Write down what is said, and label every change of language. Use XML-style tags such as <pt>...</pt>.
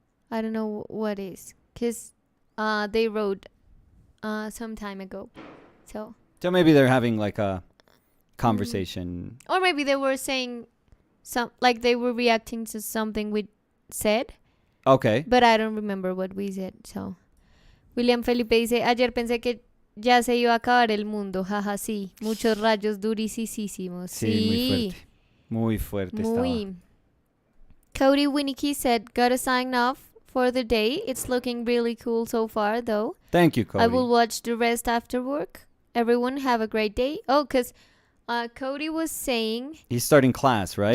<en>I don't know what is. Because they wrote some time ago. So, So maybe they're having like a conversation. or maybe they were saying like they were reacting to something we said, Okay. but I don't remember what we said.</en> <es>So, William Felipe dice, ayer pensé que ya se iba a acabar el mundo, jaja, sí, muchos rayos durisísimos. Sí, muy fuerte estaba. Muy.</es> <en>Cody Winnicky said, gotta sign off for the day. It's looking really cool so far, though. Thank you, Cody. I will watch the rest after work. Everyone have a great day. Oh, because Cody was saying... He's starting class, right?</en>